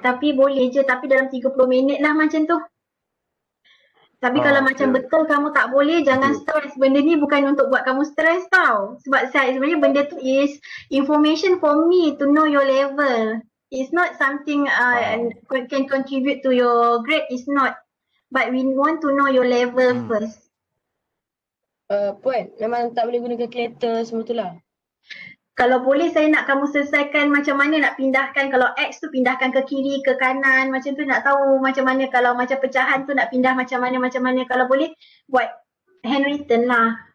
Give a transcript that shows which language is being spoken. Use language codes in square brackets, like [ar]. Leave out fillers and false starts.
[ms] Tapi boleh je, tapi dalam 30 minit lah macam tu. Tapi kalau macam betul kamu tak boleh, jangan stres. Benda ni bukan untuk buat kamu stres tau. Sebab sebenarnya benda tu [en] is information for me to know your level. It's not something can contribute to your grade, it's not. But we want to know your level first. [ms] Puan, memang tak boleh guna calculator semua tu lah. Kalau boleh saya nak kamu selesaikan macam mana nak pindahkan, kalau X tu pindahkan ke kiri, ke kanan, macam tu nak tahu macam mana, kalau macam pecahan tu nak pindah macam mana. Kalau boleh buat handwritten lah.